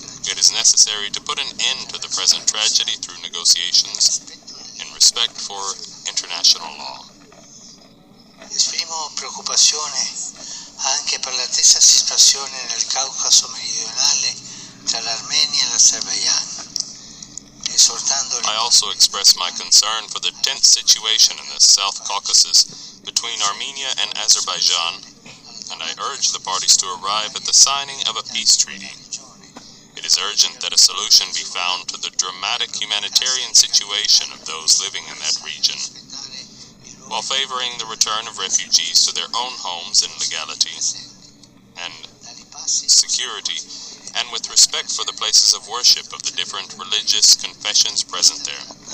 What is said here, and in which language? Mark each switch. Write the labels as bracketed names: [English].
[English] It is necessary to put an end to the present tragedy through negotiations in respect for international law. [Italian] Esprimo preoccupazione anche per la stessa situazione nel Caucaso meridionale tra l'Armenia e l'Azerbaijan. [English] I also express my concern for the tense situation in the South Caucasus between Armenia and Azerbaijan, and I urge the parties to arrive at the signing of a peace treaty. It is urgent that a solution be found to the dramatic humanitarian situation of those living in that region, while favoring the return of refugees to their own homes in legality and security, and with respect for the places of worship of the different religious confessions present there.